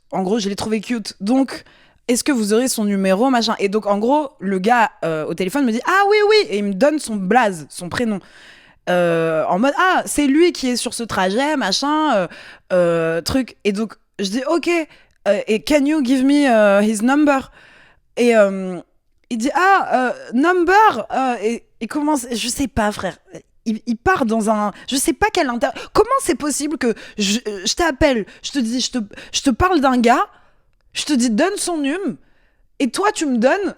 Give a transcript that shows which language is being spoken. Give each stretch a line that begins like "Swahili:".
French: En gros, je l'ai trouvé cute. Donc, est-ce que vous aurez son numéro, machin? Et donc, en gros, le gars au téléphone me dit, ah oui, oui, et il me donne son blaze, son prénom. En mode, ah, c'est lui qui est sur ce trajet, machin, truc. Et donc, je dis, ok, et
English: can you give me his number?
French: Et il dit, ah, number, et il commence, je sais pas, frère. Il part dans un. Je sais pas quel inter. Comment c'est possible que je t'appelle, je te dis, je te parle d'un gars, je te dis, donne son num, et toi, tu me donnes.